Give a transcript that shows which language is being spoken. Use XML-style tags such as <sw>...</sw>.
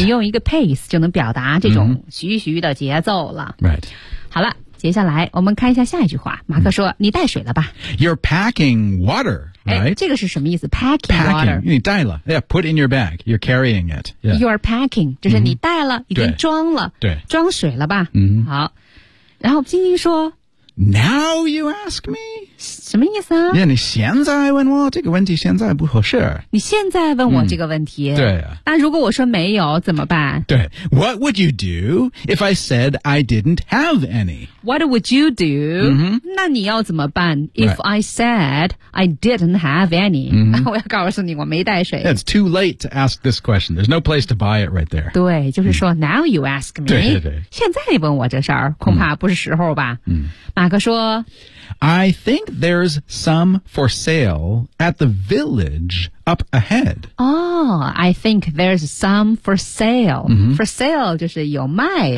<zh>你用一个 pace 就能表达这种徐徐的节奏了、</zh> <en>right</en> <zh>好了接下来我们看一下下一句话马克说、你带水了吧</zh> <en>you're packing water Right?</en> <zh>这个是什么意思 packing water 你带了</zh> <en>yeah, put in your bag you're carrying it、yeah. you're packing</en> <zh>就是你带了、已经装了对装水了吧、好然后晶晶说</zh> <en>now you ask me</en> <zh>什么意思啊 yeah, 你现在问我这个问题现在不合适你现在问我这个问题、对那如果我说没有怎么办</zh> <en>对 what would you do if I said I didn't have anyw hat would you do?、</en> <zh>那你要怎么办</zh> <en>?if、 right. I said I didn't have any,、</en> <zh>我要告诉你我没带水。</zh> <en>Yeah, it's too late to ask this question. There's no place to buy it right there.</en> <zh>对就是说、</zh> <en>now you ask me.</en> <zh>对对对。现在你问我这事儿恐怕不是时候吧。马克说</zh> <en>I think there's some for sale at the village up ahead. Oh, I think there's some for sale.、For sale</en> <zh>就是有卖的。</zh>